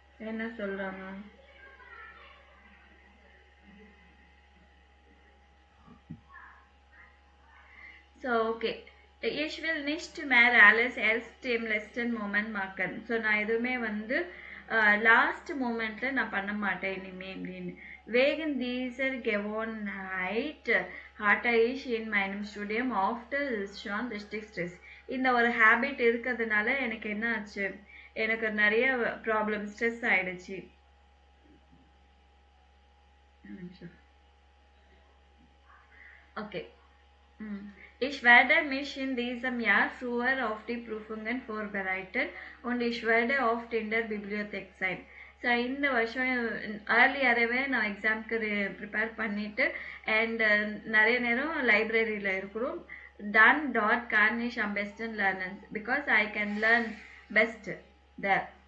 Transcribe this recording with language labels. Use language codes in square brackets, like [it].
[ta] என்ன சொல்றாங்க [en] So, okay. [de] Ich will nicht mehr alles erst im letzten Moment machen. [ta] So, நான் எதுவுமே வந்து லாஸ்ட் மோமெண்ட்ல நான் பண்ண மாட்டேன் இனிமே அப்படின்னு [de] wegen dieser Gewohnheit hatte ich in meinem Studium oft schon richtig Stress. [ta] இந்த ஒரு ஹேபிட் இருக்கிறதுனால எனக்கு என்ன ஆச்சு எனக்கு நிறைய ப்ராப்ளம் ஸ்ட்ரெஸ் ஆயிடுச்சு okay [de] Ich werde mich in diesem Jahr früher auf die Prüfungen vorbereiten und ich werde oft in der Bibliothek sein. [ta] So இந்த வருஷம் ஏர்லியராகவே நான் எக்ஸாம்க்கு ப்ரிப்பேர் பண்ணிவிட்டு அண்ட் நிறைய நேரம் லைப்ரரியில் இருக்கிறோம் [de] dann dort kann ich am besten lernen [en] because I can learn best there.